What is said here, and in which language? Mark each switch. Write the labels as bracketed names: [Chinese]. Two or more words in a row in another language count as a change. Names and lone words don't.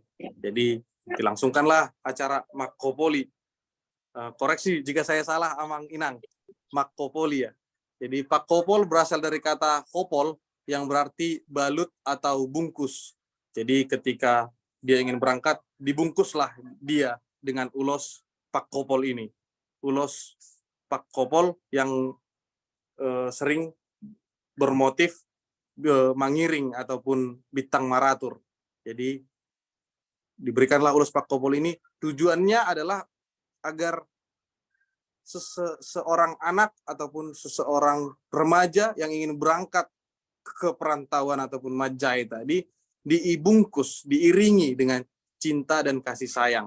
[Indonesian] Jadi dilangsungkanlah acara makkopoli. Koreksi jika saya salah, [Batak Toba] Amang Inang. [Indonesian] Makkopoli ya. Jadi pakkopol berasal dari kata kopol yang berarti balut atau bungkus. Jadi ketika dia ingin berangkat, dibungkuslah dia dengan ulos pakkopol ini. Ulos pakkopol yang sering bermotif mangiring ataupun bintang maratur. Jadi diberikanlah ulos pakkopol ini, tujuannya adalah agar seorang anak ataupun seseorang remaja yang ingin berangkat ke perantauan ataupun majai tadi dibungkus, diiringi dengan cinta dan kasih sayang.